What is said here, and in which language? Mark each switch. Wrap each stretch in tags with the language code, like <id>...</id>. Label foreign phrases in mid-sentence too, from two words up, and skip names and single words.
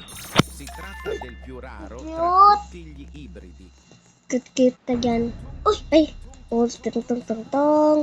<it>Si tratta del più raro tra Cute. tutti gli ibridi.</it> <tl>Cute na dyan. Uy! Ay! Oh, tung tung tung tong.</tl>